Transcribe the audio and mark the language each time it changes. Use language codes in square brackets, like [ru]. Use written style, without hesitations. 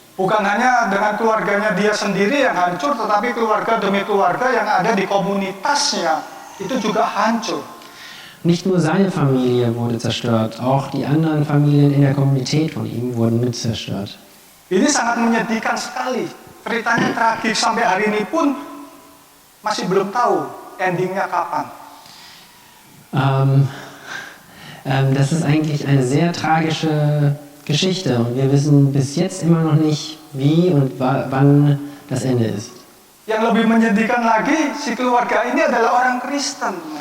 [id] Bukan hanya dengan keluarganya dia sendiri yang hancur, tetapi keluarga demi keluarga yang ada di komunitasnya itu juga hancur. [de] Nicht nur seine Familie wurde zerstört, auch die anderen Familien in der Kommunität von ihm wurden mit zerstört. [id] Ini sangat menyedihkan sekali. Ceritanya tragis sampai hari ini pun masih belum tahu endingnya kapan. [de] Das ist eigentlich eine sehr tragische Geschichte und wir wissen bis jetzt immer noch nicht, wie und wann das Ende ist. [id] Yang lebih menyedihkan lagi, si keluarga ini adalah orang Kristen.